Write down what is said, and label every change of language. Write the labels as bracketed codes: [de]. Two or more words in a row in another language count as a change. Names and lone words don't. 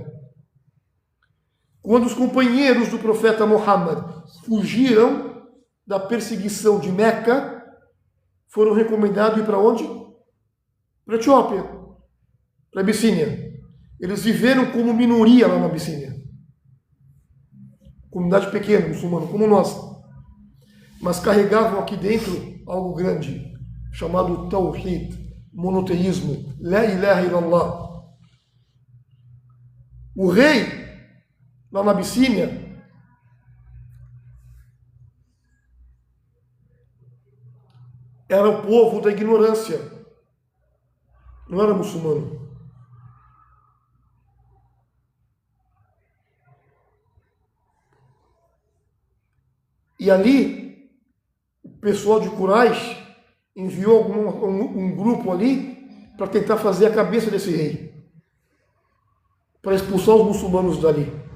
[pt] Quando os companheiros do profeta Muhammad fugiram da perseguição de Meca, foram recomendados ir para onde? Para a Etiópia, para a Abissínia. Eles viveram como minoria lá na Abissínia. Comunidade pequena, muçulmana, como nós. Mas carregavam aqui dentro algo grande, chamado Tawhid, monoteísmo, [ar] لا إله إلا الله. [pt] O rei, lá na Abissínia, era o povo da ignorância, não era muçulmano. E ali, o pessoal de Quraish enviou um grupo ali para tentar fazer a cabeça desse rei, para expulsar os muçulmanos dali.